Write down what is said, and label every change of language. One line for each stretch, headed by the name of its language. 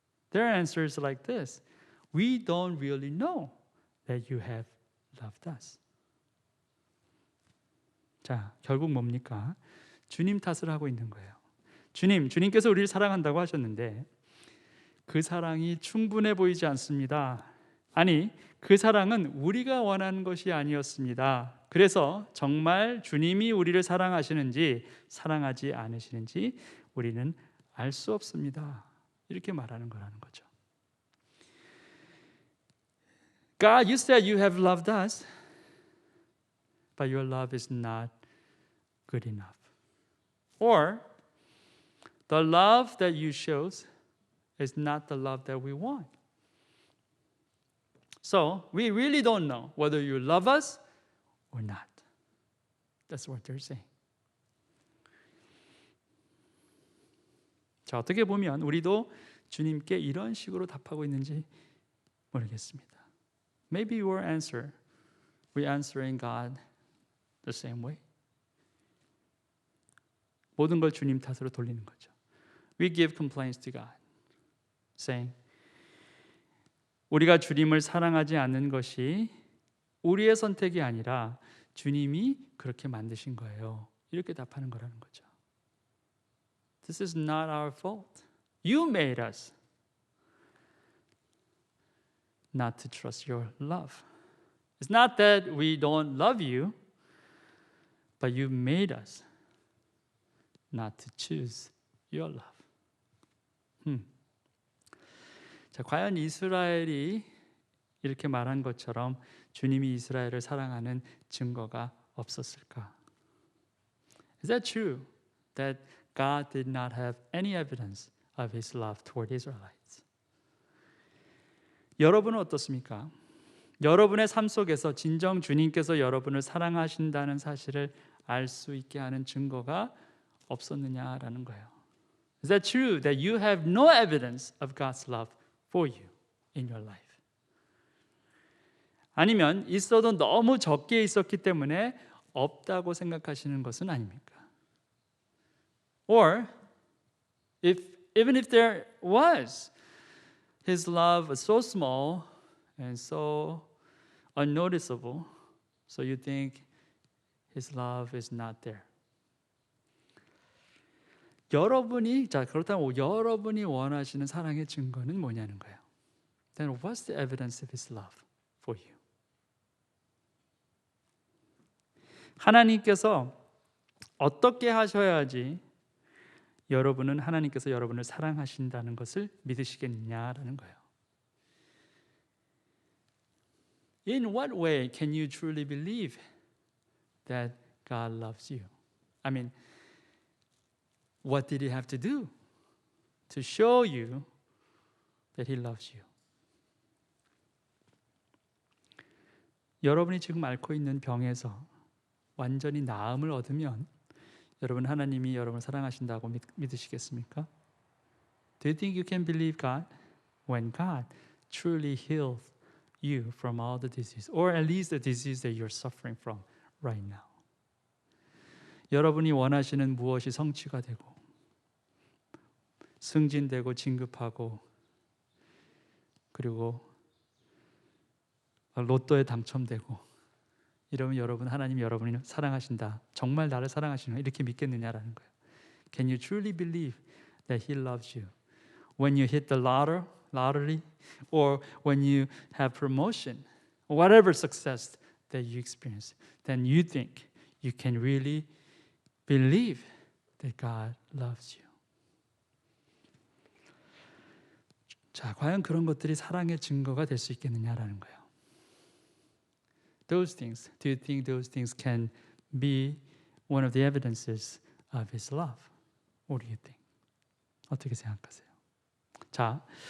English: Their answer is like this. We don't really know that you have loved us.
Korean: 자, 결국 뭡니까? 주님 탓을 하고 있는 거예요. 주님께서 우리를 사랑한다고 하셨는데 그 사랑이 충분해 보이지 않습니다. 아니, 그 사랑은 우리가 원하는 것이 아니었습니다. 그래서 정말 주님이 우리를 사랑하시는지 사랑하지 않으시는지 우리는 알 수 없습니다. 이렇게 말하는 거라는 거죠.
English: God, you said you have loved us, but your love is not good enough. Or the love that you shows is not the love that we want. So we really don't know whether you love us or not. That's what they're saying.
Korean: 자, 어떻게 보면 우리도 주님께 이런 식으로 답하고 있는지 모르겠습니다.
English: Maybe your answer, we answering God the same way.
Korean: 모든 걸 주님 탓으로 돌리는 거죠.
English: We give complaints to God, saying,
Korean: 우리가 주님을 사랑하지 않는 것이 우리의 선택이 아니라 주님이 그렇게 만드신 거예요. 이렇게 답하는 거라는 거죠.
English: This is not our fault. You made us not to trust your love. It's not that we don't love you, but you made us not to choose your love.
Korean: 자, 과연 이스라엘이 이렇게 말한 것처럼 주님이 이스라엘을 사랑하는 증거가 없었을까?
English: Is that true that God did not have any evidence of His love toward Israelites?
Korean: 여러분은 어떻습니까? 여러분의 삶 속에서 진정 주님께서 여러분을 사랑하신다는 사실을 알 수 있게 하는 증거가 없었느냐라는 거예요.
English: Is that true that you have no evidence of God's love for you in your life?
Korean: 아니면 있어도 너무 적게 있었기 때문에 없다고 생각하시는 것은 아닙니까?
English: Or even if there was, His love was so small and so unnoticeable, so you think His love is not there.
Korean: 그렇다면 여러분이 원하시는 사랑의 증거는 뭐냐는 거예요.
English: Then what's the evidence of His love for you?
Korean: 하나님께서 어떻게 하셔야지 여러분은 하나님께서 여러분을 사랑하신다는 것을 믿으시겠느냐라는 거예요.
English: In what way can you truly believe that God loves you? I mean, what did He have to do to show you that He loves you?
Korean: 여러분이 지금 앓고 있는 병에서 완전히 나음을 얻으면 여러분 하나님이 여러분을 사랑하신다고 믿으시겠습니까?
English: Do you think you can believe God when God truly heals you from all the disease, or at least the disease that you're suffering from right now?
Korean: 여러분이 원하시는 무엇이 성취가 되고 승진되고 진급하고 그리고 로또에 당첨되고 이러면 여러분 하나님이 여러분을 사랑하신다. 정말 나를 사랑하시는 이렇게 믿겠느냐라는 거예요.
English: Can you truly believe that He loves you? When you hit the lottery or when you have promotion, whatever success that you experience, then you think you can really believe that God loves you.
Korean: 자, 과연 그런 것들이 사랑의 증거가 될 수 있겠느냐라는 거예요.
English: Those things, do you think those things can be one of the evidences of His love? What do you think?
Korean: 어떻게 생각하세요? 자,